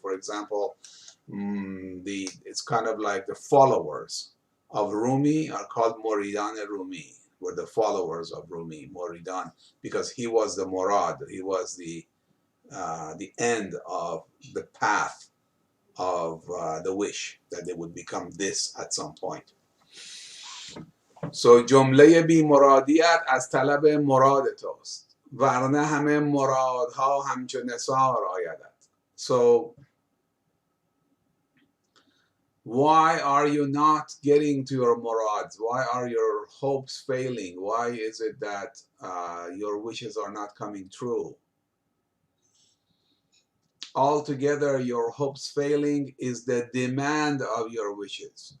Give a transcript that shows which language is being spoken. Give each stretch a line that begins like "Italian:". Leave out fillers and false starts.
English: For example, it's kind of like the followers of Rumi are called Muridan Rumi, were the followers of Rumi, Muridan, because he was the murad, he was the end of the path of the wish that they would become this at some point.
Persian: So جمله بی مرادیت از طلب مراد توست ورنه همه مرادها همچو نثار آیدت.
English: So why are you not getting to your murads? Why are your hopes failing? Why is it that your wishes are not coming true? Altogether, your hopes failing is the demand of your wishes.